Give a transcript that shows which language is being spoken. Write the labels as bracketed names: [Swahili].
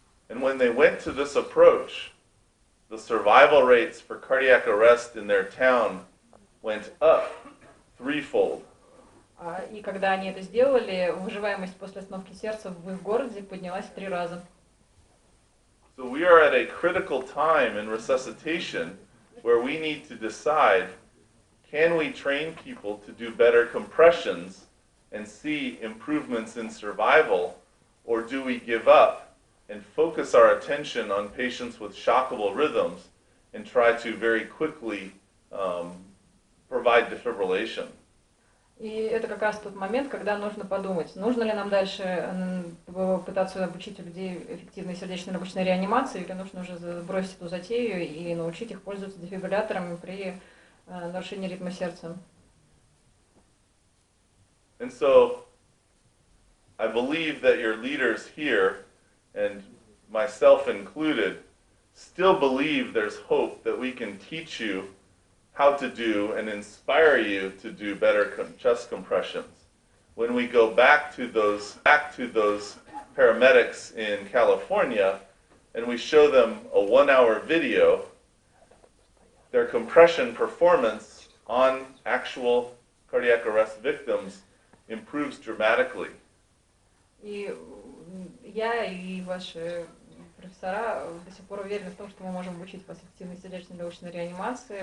[English] And when they went to this approach, the survival rates for cardiac arrest in their town went up threefold. [Russian] И когда они это сделали, выживаемость после остановки сердца в их городе поднялась в 3 раза. [English] So we are at a critical time in resuscitation where we need to decide, can we train people to do better compressions and see improvements in survival, or do we give up and focus our attention on patients with shockable rhythms and try to very quickly provide defibrillation? [Russian] И это как раз тот момент, когда нужно подумать, нужно ли нам дальше пытаться обучить людей эффективной сердечно-легочной реанимации, или нужно уже бросить эту затею и научить их пользоваться дефибрилляторами при нарушение ритма сердца. [English] And so I believe that your leaders here, and myself included, still believe there's hope that we can teach you how to do and inspire you to do better chest compressions. When we go back to those paramedics in California and we show them a 1-hour video, their compression performance on actual cardiac arrest victims improves dramatically. [Russian] И я и ваши профессора до сих пор уверены в том, что мы можем обучить вас эффективной сердечно-легочной реанимации.